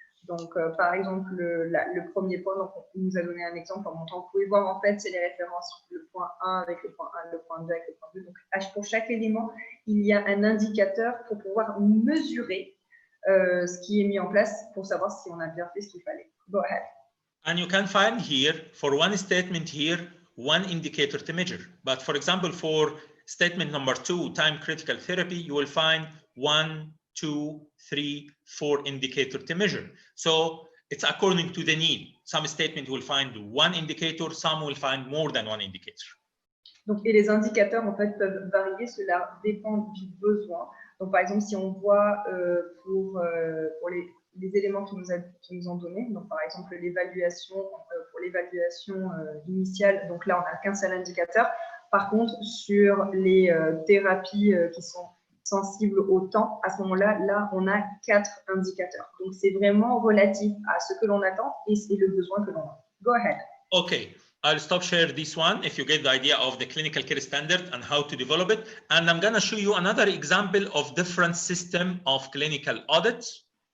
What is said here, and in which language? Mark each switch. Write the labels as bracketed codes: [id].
[fr] Donc, par exemple, le premier point, donc, on nous a donné un exemple en montant. Vous pouvez voir, en fait, c'est les références, le point 1 avec le point 1, le point 2 avec le point 2. Donc, pour chaque élément, il y a un indicateur pour pouvoir mesurer ce qui est mis en place pour savoir si on a bien fait ce qu'il fallait. [en] Go ahead. And you can find here, for one statement here, one indicator to measure. But for example, for statement number 2, time critical therapy, you will find 1, 2, 3, 4 indicator to measure. So it's according to the need. Some statement will find one indicator, some will find more than one indicator. [fr] Donc, et les indicateurs, en fait, peuvent varier, cela dépend du besoin. Donc, par exemple, si on voit pour les éléments qui nous ont donnés, donc par exemple l'évaluation, pour l'évaluation initiale, donc là, on n'a qu'un seul indicateur. Par contre, sur les thérapies qui sont sensibles au temps, à ce moment-là, là, on a 4 indicateurs. Donc, c'est vraiment relatif à ce que l'on attend et c'est le besoin que l'on a. [en] Go ahead. Okay, I'll stop share this one if you get the idea of the clinical care standard and how to develop it. And I'm going to show you another example of different system of clinical audits.